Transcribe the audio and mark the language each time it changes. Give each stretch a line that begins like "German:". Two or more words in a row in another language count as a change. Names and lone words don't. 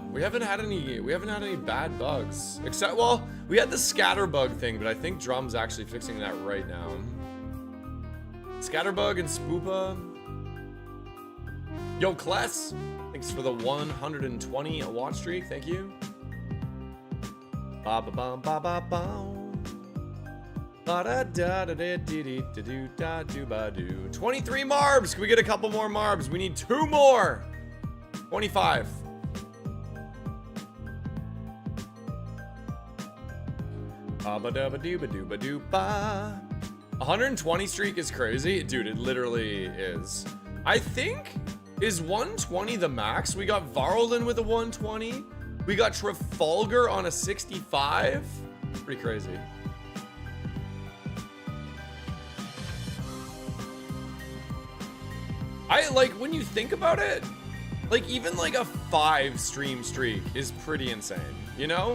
English: We haven't had any bad bugs, except we had the scatter bug thing, but I think Drum's actually fixing that right now. Scatterbug and Spoopa. Yo, Kless, thanks for the 120 watch streak. Thank you. Ba ba bum ba ba bum. Ba da da da da dee dee da do da do ba do. 23 marbs. Can we get a couple more marbs? We need 2 more. 25. Ba ba da ba do ba do ba do ba. 120 streak is crazy, dude. It literally is. I think is 120 the max. We got Varlden with a 120. We got Trafalgar on a 65. Pretty crazy. I like when you think about it, like even like a 5 stream streak is pretty insane, you know?